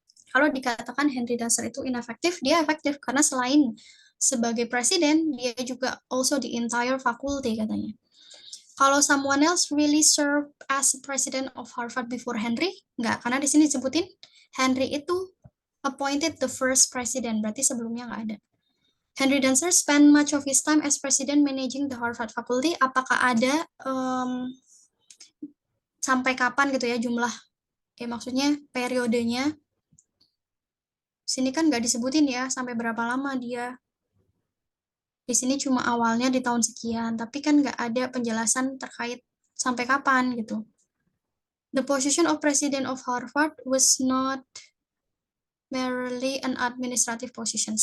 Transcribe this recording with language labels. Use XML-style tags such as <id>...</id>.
<id>Kalau dikatakan Henry Dunster itu ineffective, dia efektif karena selain sebagai presiden, dia juga</id> <en>also the entire faculty</en> <id>katanya. Kalau</id> <en>someone else really served as president of Harvard before Henry,</en> <id>nggak, karena di sini disebutin Henry itu appointed the first president, berarti sebelumnya nggak ada.</id> <en>Henry Dunster spent much of his time as president managing the Harvard faculty.</en> <id>Apakah ada sampai kapan gitu ya jumlah, maksudnya periodenya? Sini kan nggak disebutin ya sampai berapa lama dia. Di sini cuma awalnya di tahun sekian, tapi kan nggak ada penjelasan terkait sampai kapan gitu.</id> <en>The position of President of Harvard was not merely an administrative position.</en>